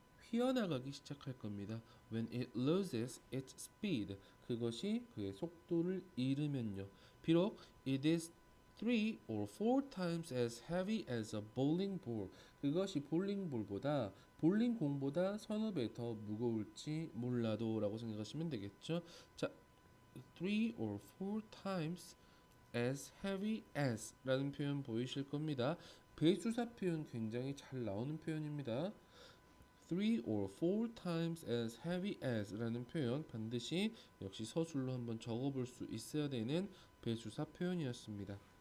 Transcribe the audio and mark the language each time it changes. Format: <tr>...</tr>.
<ko>휘어나가기 시작할 겁니다.</ko> <en>When it loses its speed.</en> <ko>그것이 그의 속도를 잃으면요. 비록</ko> <en>it is 3 or 4 times as heavy as a bowling ball.</en> <ko>그것이 볼링볼보다 볼링공보다 서너 배 더 무거울지 몰라도 라고 생각하시면 되겠죠. 자,</ko> <en>3 or 4 times as heavy as</en> <ko>라는 표현 보이실 겁니다. 배수사 표현 굉장히 잘 나오는 표현입니다.</ko> <en>3 or 4 times as heavy as</en> <ko>라는 표현 반드시 역시 서술로 한번 적어볼 수 있어야 되는 배수사 표현이었습니다.</ko>